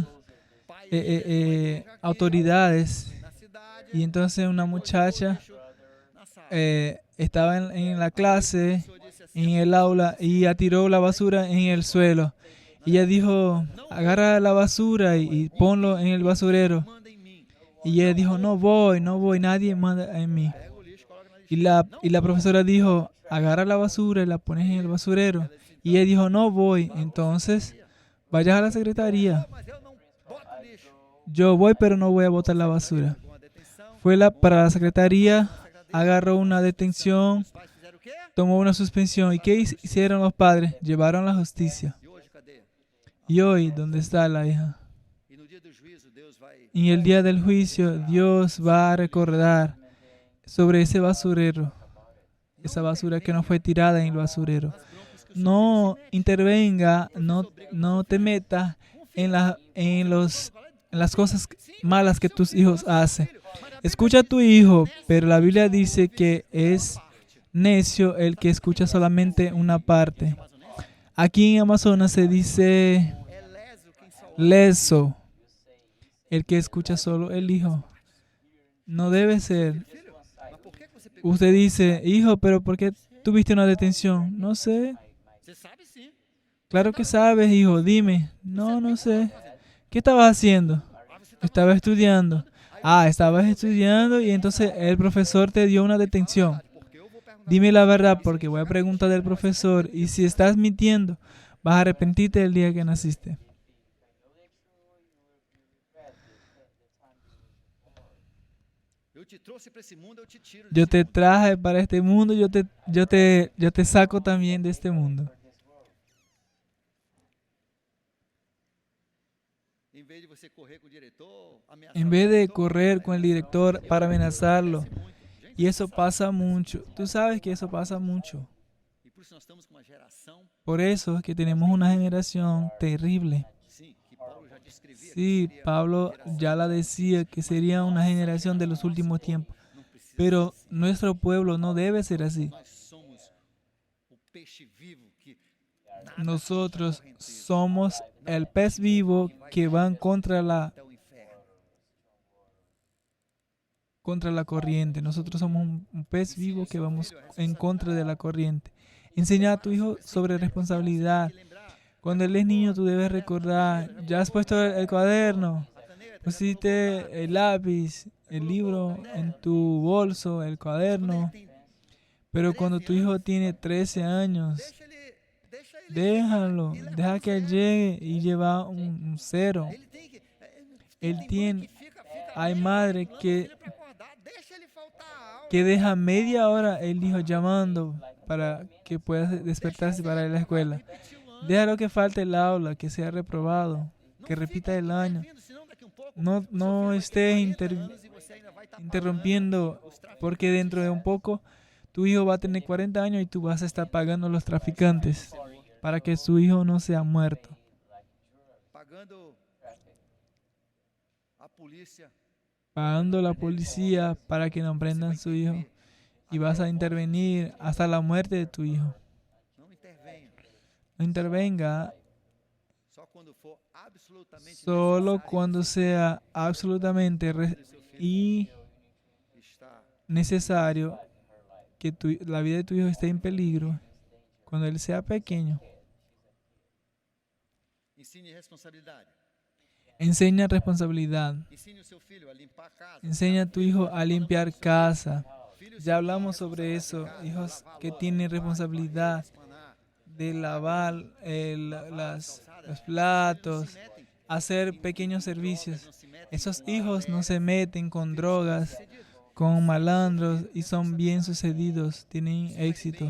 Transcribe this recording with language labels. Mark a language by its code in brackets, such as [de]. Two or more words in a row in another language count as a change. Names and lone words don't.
[pt] Pai autoridades. na cidade, [es] Y entonces una muchacha [pt] deixou na sala. [es] estaba en la clase, [pt] O professor disse assim, [es] en el aula, y atiró la basura en el suelo. Y ella dijo, agarra la basura y ponlo en el basurero. [pt] manda em mim. [es] Y ella dijo, no voy, nadie manda en mí. [pt] Pega o lixo, coloca na [es] Y [pt] lixeira. [es] la profesora dijo, agarra la basura y la pones en el basurero. Y ella dijo, no voy. Entonces, vayas a la secretaría. [pt] Mas eu não boto lixo. [es] Yo voy, pero no voy a botar la basura. [pt] Com a detenção, [es] Fue para la secretaría, agarró una detención, [pt] os pais fizeram o quê? [es] tomó una suspensión. ¿Y qué hicieron los padres? Llevaron a la justicia. [pt] E hoje, cadê? [es] Y hoy, ¿dónde está la hija? [pt] E no dia do juízo, Deus vai... [es] En el día del juicio, Dios va a recordar sobre ese basurero, esa basura que no fue tirada en el basurero. No intervenga, no te metas en las cosas malas que tus hijos hacen. Escucha a tu hijo, pero la Biblia dice que es necio el que escucha solamente una parte. Aquí en Amazonas se dice [pt] É leso quem só ouve. [es] leso, el que escucha solo el hijo. No debe ser. [pt] Filho, mas por que que você pegou? [es] Usted dice, hijo, pero ¿por qué tuviste una detención? No sé. [pt] Você sabe sim. [es] Claro que sabes, hijo, dime. No sé. ¿Qué estabas haciendo? Estaba estudiando. Ah, estabas estudiando y entonces el profesor te dio una detención. [pt] Porque eu vou perguntar. [es] Dime la verdad porque voy a preguntar del profesor y si estás mintiendo, vas a arrepentirte el día que naciste. [pt] Eu te trouxe para esse mundo, eu te tiro. [es] Yo te traje para este mundo, yo te saco también de este mundo. [pt] Em vez de você correr com o diretor, ameaçar [es] En [pt] o [es] vez de [pt] diretor, [es] correr con el director para amenazarlo. [pt] acontece muito. Gente, [es] Y eso pasa mucho. Tú sabes que eso pasa mucho. [pt] e por isso nós estamos com uma geração, [es] Por eso es que tenemos una generación terrible. [pt] sim, que Paulo já descrevia. [es] Sí, [pt] que seria [es] Pablo [pt] uma geração [es] ya la decía que sería una generación de los últimos tiempos. [pt] não precisa [es] Pero [pt] ser assim. [es] nuestro pueblo no debe ser así. [pt] Nós somos o peixe vivo que nada [es] Nosotros [pt] contra a correnteza, [es] somos el pez vivo que van contra [pt] até o inferno. [es] la corriente. Nosotros somos un pez vivo que vamos en contra de la corriente. Enseña a tu hijo sobre responsabilidad. [pt] E lembrar, [es] Cuando él es niño, tú debes recordar, ya has puesto el cuaderno, [pt] a caneta, [es] pusiste el lápiz, el libro en tu bolso, el cuaderno. [pt] tem- [es] Pero cuando tu hijo tiene 13 años, [pt] deixa ele [es] déjalo, deja que él llegue y lleva un cero. [pt] Ele tem que. [es] Él [pt] tem mãe [es] tiene, [pt] que fica [es] hay [pt] meia [es] madre [pt] hora [es] que, [pt] filho pra acordar, deixa ele faltar a aula. [es] que deja media hora el hijo llamando para que pueda despertarse para ir a la escuela. [pt] Repetiu o ano. [es] Déjalo que falte el aula, que sea reprobado, que repita el año. [pt] Intervindo, senão daqui um pouco, [es] No, [pt] o seu filho [es] no [pt] vai ter [es] estés [pt] 40 anos e você ainda vai estar [es] interrumpiendo, [pt] pagando os traficantes. [es] porque dentro de un poco tu hijo va a tener 40 años y tú vas a estar pagando a los traficantes para que su hijo no sea muerto. [pt] Pagando a polícia. [es] Pagando a la policía para que no prendan su hijo. Y vas a intervenir hasta la muerte de tu hijo. [pt] Não intervenha. [es] No intervenga [pt] quando for absolutamente [es] Solo [pt] necessário [es] cuando sea absolutamente [pt] que seu filho [es] y [pt] está. [es] necesario que la vida de tu hijo esté en peligro, cuando él sea pequeño. [pt] Ensine responsabilidade. [es] Enseña responsabilidad. [pt] Ensine o seu filho a limpar a casa. [es] Enseña a tu hijo a limpiar casa. [pt] Filho, [es] Ya hablamos sobre eso. Hijos que tienen responsabilidad de lavar los platos, hacer pequeños servicios. Esos hijos no se meten con drogas, con malandros y son bien sucedidos, tienen éxito.